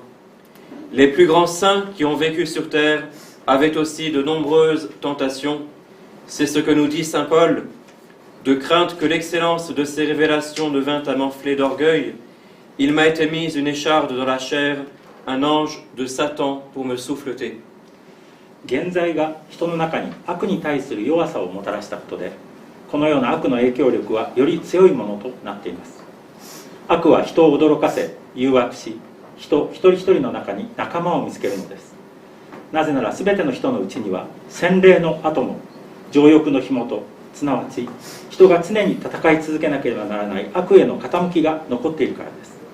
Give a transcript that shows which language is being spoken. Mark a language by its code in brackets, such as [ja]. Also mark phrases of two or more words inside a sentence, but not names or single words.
[fr] Les plus grands saints qui ont vécu sur terre avaient aussi de nombreuses tentations. C'est ce que nous dit saint Paul, de crainte que l'excellence de ses révélations ne vînt à m'enfler d'orgueil, il m'a été mise une écharde dans la chair, un ange de Satan pour me souffleter. [ja] 現在が人の中に悪に対する弱さをもたらしたことで、このような悪の影響力はより強いものとなっています。悪は人を驚かせ、誘惑し、人一人一人の中に仲間を見つけるのです。なぜなら全ての人のうちには洗礼の後も情欲の紐と、すなわち人が常に戦い続けなければならない悪への傾きが残っているからです。